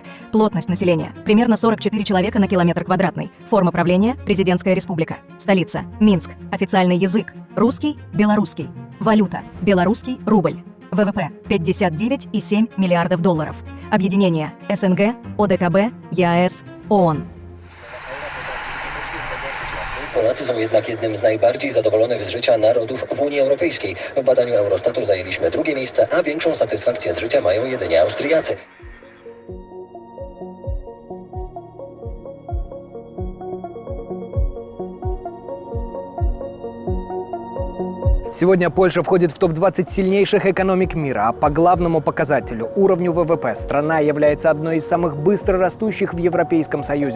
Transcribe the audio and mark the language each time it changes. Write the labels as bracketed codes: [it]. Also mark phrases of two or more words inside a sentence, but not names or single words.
[ru] Плотность населения – примерно 44 человека на километр квадратный. Форма правления – президентская республика. Столица – Минск. Официальный язык – русский, белорусский. Валюта – белорусский рубль. ВВП – 59,7 миллиардов долларов. Объединение – СНГ, ОДКБ, ЕАЭС, ООН. [pl] Polacy są jednak jednym z najbardziej zadowolonych z życia narodów w Unii Europejskiej. W badaniu Eurostatu zajęliśmy drugie miejsce, a większą satysfakcję z życia mają jedynie Austriacy. [ru] Сегодня Польша входит в топ-20 сильнейших экономик мира, а по главному показателю – уровню ВВП страна является одной из самых быстро растущих в Европейском Союзе.